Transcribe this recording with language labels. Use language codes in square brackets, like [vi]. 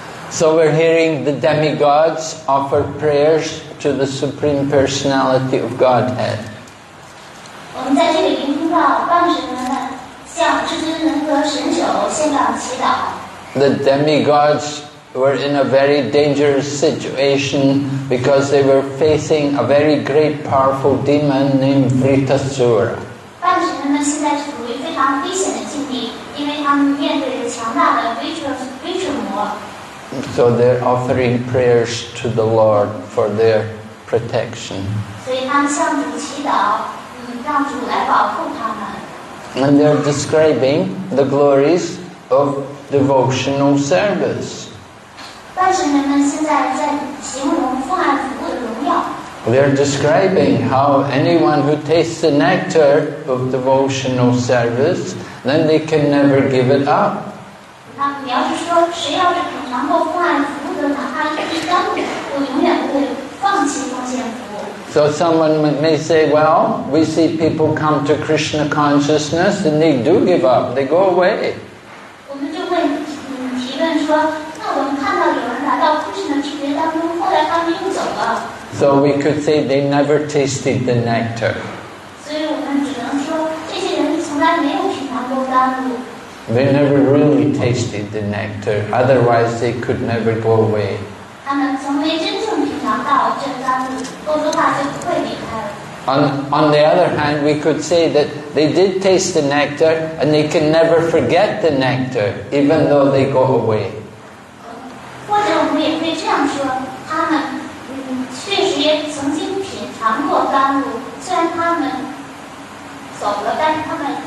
[en] So we're hearing the demigods offer prayers to the Supreme Personality of Godhead. [zh] 我们在这里聆听到半神人们向至尊人格神手献上祈祷。 [en] The demigods were in a very dangerous situation because they were facing a very great powerful demon named Vritasura. [zh] 半神人们现在处于非常危险的境地，因为他们面对着强大的威慑魔。 [en] So they're offering prayers to the Lord for their protection. [zh] 所以他们向主祈祷，让主来保护他们。 [en] And they're describing the glories of devotional service. [zh] 半神人们现在在形容奉爱服务的荣耀。 [en] They're describing how anyone who tastes the nectar of devotional service, then they can never give it up. [zh] 他们描述说，谁要是品尝过奉爱服务的，哪怕一滴甘露，我永远不会放弃奉献服务。 [en] So someone may say, well, we see people come to Krishna consciousness and they do give up, they go away. [zh] 我们就会提问说，那我们看到有人来到Krishna的知觉当中，后来他们又走了。 [en] So we could say they never tasted the nectar. [zh] 所以我们只能说，这些人从来没有品尝过甘露。 [en] They never really tasted the nectar, otherwise they could never go away. [zh] 他们从没真正品尝到这甘露，否则的话就不会离开了。 [en] On the other hand, we could say that they did taste the nectar and they can never forget the nectar, even though they go away. [zh] 或者我们也可以这样说，他们确实也曾经品尝过甘露，虽然他们走了，但是他们